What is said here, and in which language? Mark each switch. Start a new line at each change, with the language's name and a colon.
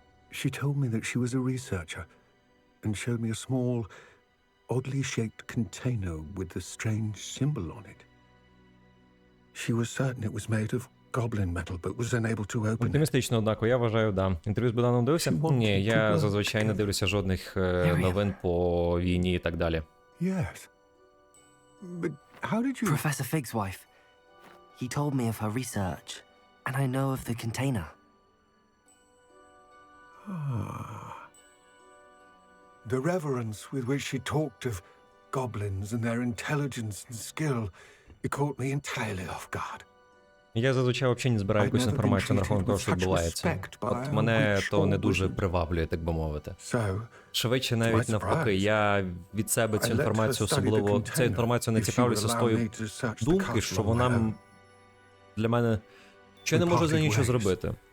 English: She told me that she was a researcher and showed me a small, oddly shaped container with a strange symbol on it. She was certain it was made of goblin metal, but was unable to open it.
Ukrainian: Оптимістично, однако, я вважаю, да. Інтерв'ю з Богданом дивився? Ні, я зазвичай не дивлюся жодних новин по війні і так далі.
English: Yes. But how did you... Professor Fig's wife. He told me of her research, and I know of the container. The reverence with which she talked of goblins and their intelligence and skill, it caught me entirely off guard.
Ukrainian: Я зазвичай взагалі не збираю якусь інформацію на рахунок того, що відбувається. От мене то не дуже приваблює, так би мовити. Швидше навіть навпаки, я від себе цю інформацію особливо, цю інформацію не цікавлюся з тої думки, що вона для мене, що я не можу за нічого зробити.